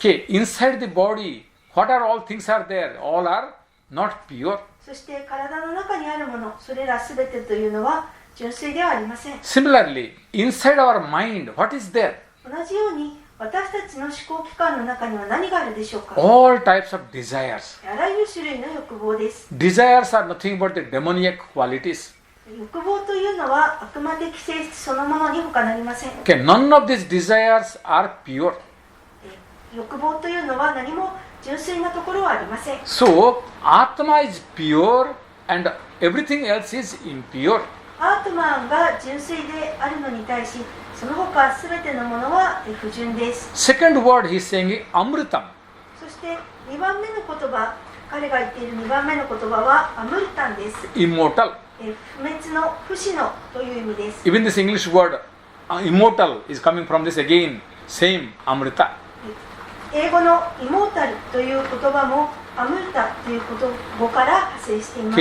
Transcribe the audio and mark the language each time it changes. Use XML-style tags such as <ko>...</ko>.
<en>Okay, inside the body, what are all things are there? All are not pure.</en> <ja>そして体の中にあるもの、それらすべてというのは純粋ではありません。</ja> <en>Similarly, inside our mind, what is there?</en> <ja>同じように私たちの思考機関の中には何があるでしょうか。</ja> <en>All types of desires.</en> <ja>あらゆる種類の欲望です。</ja> <en>Desires are nothing but the demoniac qualities.</en> <ja>欲望というのは悪魔的性質そのものに他なりません。</ja> <en>Okay, none of these desires are pure.</en> <ja>欲望というのは何も純粋なところはありません。</ja> <en>So, Atma is pure and everything else is impure.</en> <ja>アートマンが純粋であるのに対し、その他すべてのものは不純です。</ja> <en>Second word he is saying is Amritam.</en> <ja>そして2番目の言葉、彼が言っている2番目の言葉はアムルタンです。</ja> <en>Immortal.</en> <ja>不滅の不死のという意味です。</ja> <en>Even this English word immortal is coming from this again, same Amrita.</en> <ja>英語のイモータルという言葉もアムルタという語から派生しています。</ja>